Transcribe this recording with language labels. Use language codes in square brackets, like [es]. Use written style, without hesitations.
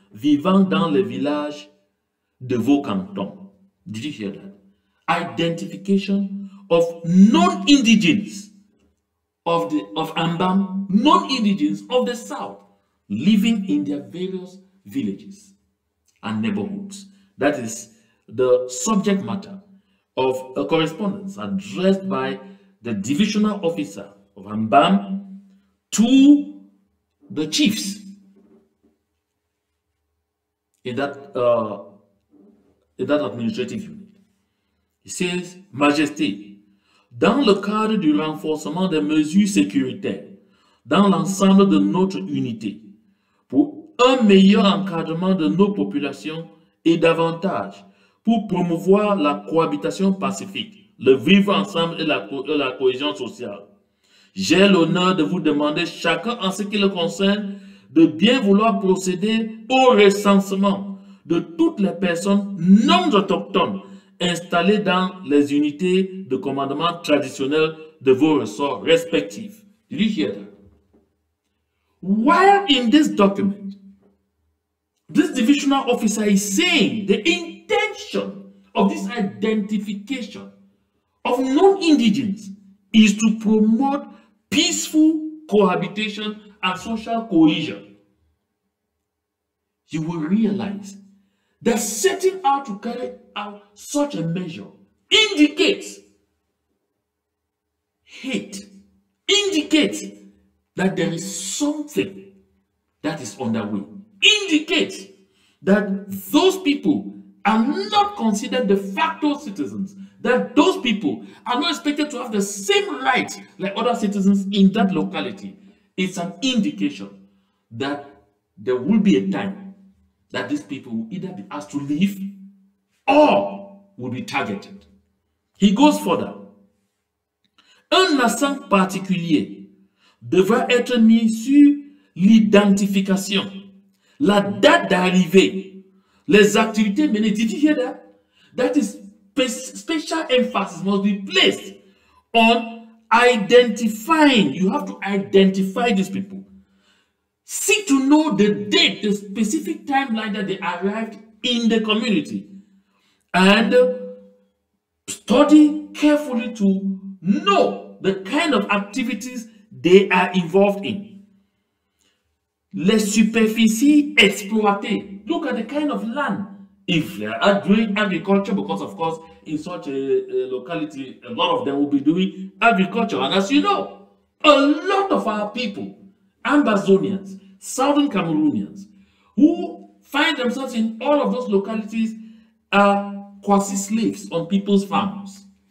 [fr] vivant dans les villages de vos cantons. [en] Did you hear that? Identification of non-indigenous of Ambam, non-indigenous of the South, living in their various villages and neighborhoods. That is the subject matter of a correspondence addressed by the divisional officer of Ambam to the chiefs in that administrative unit. [fr] Il says, Majesté, dans le cadre du renforcement des mesures sécuritaires dans l'ensemble de notre unité, pour un meilleur encadrement de nos populations et davantage pour promouvoir la cohabitation pacifique, le vivre ensemble et la cohésion sociale, j'ai l'honneur de vous demander chacun en ce qui le concerne de bien vouloir procéder au recensement de toutes les personnes non autochtones installées dans les unités de commandement traditionnelles de vos ressorts respectifs. [en] Did you hear that? While in this document, this divisional officer is saying the intention of this identification of non-indigenous is to promote peaceful cohabitation and social cohesion. You will realize that setting out to carry out such a measure indicates hate, indicates that there is something that is underway, indicates that those people are not considered de facto citizens, that those people are not expected to have the same rights like other citizens in that locality. It's an indication that there will be a time that these people will either be asked to leave or will be targeted. He goes further. [fr] Un accent particulier devra être mis sur l'identification, la date d'arrivée, les activités menées. [en] Did you hear that? That is special emphasis must be placed on identifying. You have to identify these people. Seek to know the date, the specific timeline that they arrived in the community. And study carefully to know the kind of activities they are involved in. [fr] Les superficies exploitées. [en] Look at the kind of land. If they are doing agriculture, because of course in such a locality, a lot of them will be doing agriculture. And as you know, a lot of our people, Ambazonians, Southern Cameroonians, who find themselves in all of those localities are quasi-slaves on people's farms.